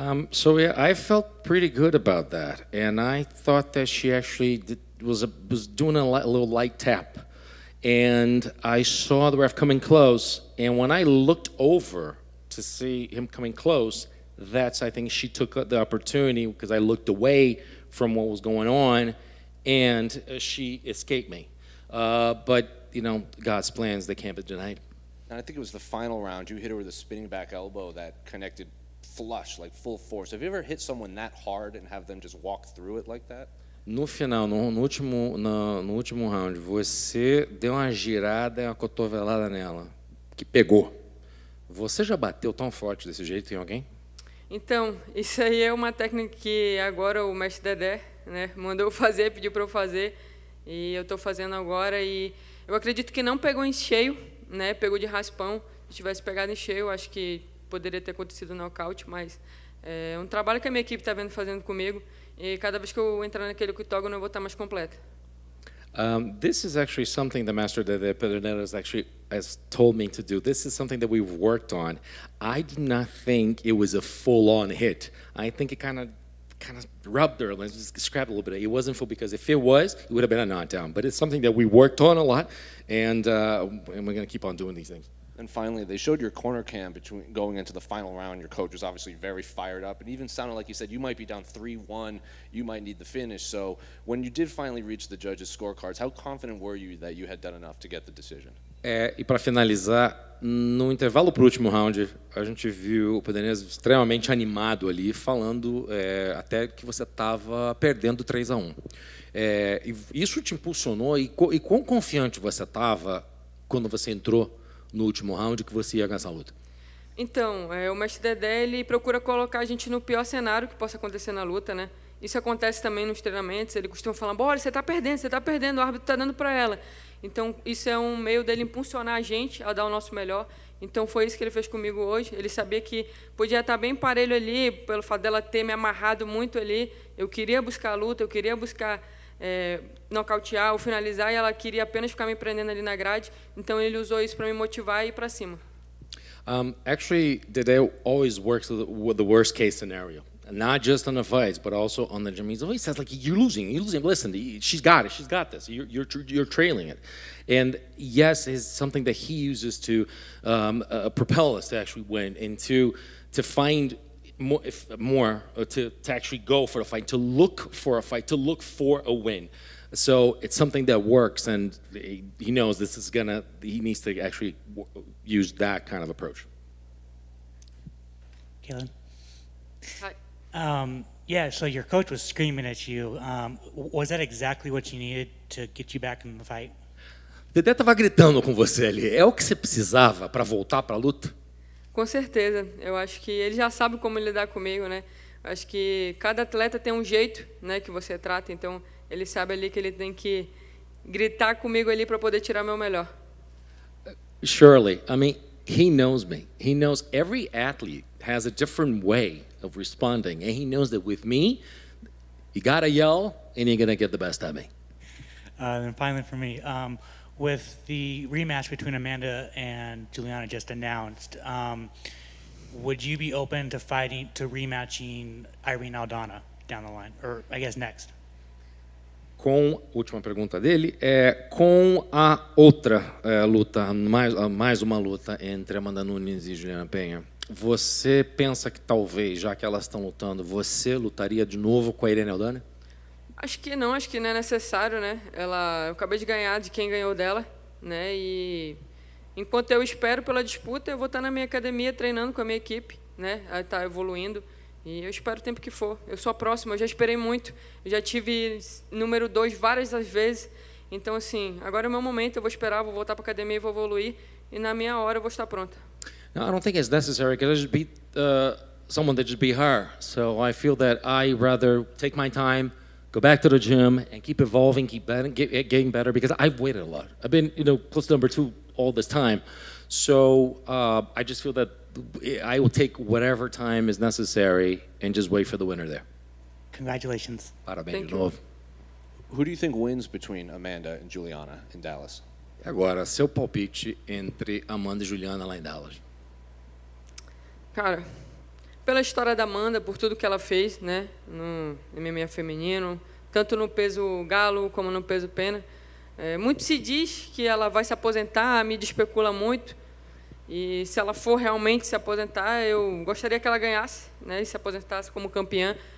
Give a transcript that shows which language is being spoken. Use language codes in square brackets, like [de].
[en] So yeah, I felt pretty good about that, and I thought that she actually was doing a little light tap, and I saw the ref coming close, and when I looked over to see him coming close, I think she took the opportunity because I looked away from what was going on, and she escaped me. But God's plans, they can't be denied. And I think it was the final round. You hit her with a spinning back elbow that connected flush, like full force. Have you ever hit someone that hard and have them just walk through it like that? [pt] No final, no último round, você deu uma girada e uma cotovelada nela, que pegou. Você já bateu tão forte desse jeito em alguém? Então, isso aí é uma técnica que agora o mestre Dedé, né, mandou eu fazer, pediu para eu fazer, e eu estou fazendo agora. E eu acredito que não pegou em cheio, né, pegou de raspão. Se tivesse pegado em cheio, acho que poderia ter acontecido nocaute, mas é um trabalho que a minha equipe está fazendo comigo, e cada vez que eu entrar naquele octógono eu vou estar mais completa. [en] This is actually something the master Dede Pederneiras has told me to do. This is something that we've worked on. I do not think it was a full-on hit. I think it kind of rubbed her, let's just scrap a little bit. It wasn't full, because if it was, it would have been a knockdown. But it's something that we worked on a lot, and we're going to keep on doing these things. And finally, they showed your corner cam between going into the final round. Your coach was obviously very fired up, and even sounded like you said you might be down 3-1, you might need the finish. So when you did finally reach the judges' scorecards, how confident were you that you had done enough to get the decision? [pt] E para finalizar, no intervalo para o último round, a gente viu o Pederneiras extremamente animado ali, falando até que você estava perdendo 3-1. E isso te impulsionou, e quão confiante você estava quando você entrou no último round que você ia ganhar essa luta? Então, o mestre Dedé, ele procura colocar a gente no pior cenário que possa acontecer na luta, né? Isso acontece também nos treinamentos. Ele costuma falar: "Bora, você está perdendo, o árbitro está dando para ela". Então, isso é um meio dele impulsionar a gente a dar o nosso melhor. Então foi isso que ele fez comigo hoje. Ele sabia que podia estar bem parelho ali, pelo fato dela ter me amarrado muito ali. Eu queria buscar a luta, eu queria buscar nocautear ou finalizar, e ela queria apenas ficar me prendendo ali na grade. Então ele usou isso para me motivar e ir para cima. [en] Actually, Dede always works with the worst case scenario. Not just on the fights, but also on the gym. He always says, like, you're losing. Listen, she's got it. She's got this. You're trailing it. And yes, it's something that he uses to propel us to actually win and to find more to actually go for a fight, to look for a fight, to look for a win. So it's something that works, and he knows he needs to actually use that kind of approach. Ketlen? Hi. Yeah, so your coach was screaming at you. Was that exactly what you needed to get you back in the fight? [pt] Dedé estava gritando com você ali. É o que você precisava para voltar para a luta? Com certeza. Eu acho que ele já sabe como lidar comigo, né? Eu acho que cada atleta tem um jeito, né, que você trata. Então ele sabe ali que ele tem que gritar comigo ali para poder tirar meu melhor. [en] Surely. I mean, he knows me. He knows every athlete has a different way of responding, and he knows that with me, you gotta yell, and you're gonna get the best of me. And finally, for me, with the rematch between Amanda and Juliana just announced, would you be open to rematching Irene Aldana down the line, or I guess next? [pt] Última pergunta dele, com a outra luta, mais uma luta entre Amanda Nunes e Juliana Penha, você pensa que talvez, já que elas estão lutando, você lutaria de novo com a Irene Aldana? Acho que não é necessário, né? Eu acabei de ganhar de quem ganhou dela, né? E enquanto eu espero pela disputa, eu vou estar na minha academia treinando com a minha equipe, né? Tá evoluindo. E eu espero o tempo que for. Eu sou a próxima, eu já esperei muito. Eu já tive número 2 várias das vezes. Então, assim, agora é o meu momento. Eu vou esperar, vou voltar para a academia e vou evoluir. E na minha hora eu vou estar pronta. [en] No, I don't think it's necessary because I just beat someone that just beat her. So I feel that I rather take my time, go back to the gym, and keep evolving, keep getting better because I've waited a lot. I've been, close to number 2 all this time. So I just feel that I will take whatever time is necessary and just wait for the winner there. Congratulations. [pt] Parabéns de novo. [en] Who do you think wins between Amanda and Juliana in Dallas? [pt] E agora, seu palpite entre Amanda e Juliana lá em Dallas. Cara, pela história da Amanda, por tudo que ela fez, né, no MMA feminino, tanto no peso galo como no peso pena, muito se diz que ela vai se aposentar, a mídia especula muito, e se ela for realmente se aposentar, eu gostaria que ela ganhasse, né, e se aposentasse como campeã.